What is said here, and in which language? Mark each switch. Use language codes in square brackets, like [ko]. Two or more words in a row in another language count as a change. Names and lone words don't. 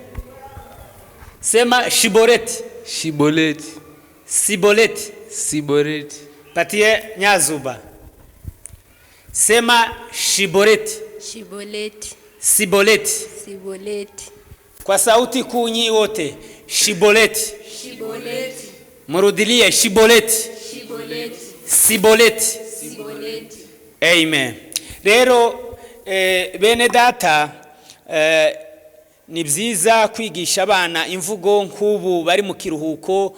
[sw] Sema shiboleti. Shiboleti. Siboleti. Siboleti. Patie Nyazuba. Sema shiboleti. Shiboleti. Siboleti. Siboleti. Kwa sauti kunyi wote. Shiboleti. Shiboleti. [rw] Murudilie shiboleti. Shiboleti. Siboleti. Siboleti. Amen. Rero bene data, ni byiza kwigisha abana imvugo nk'ubu bari mu kiruhuko.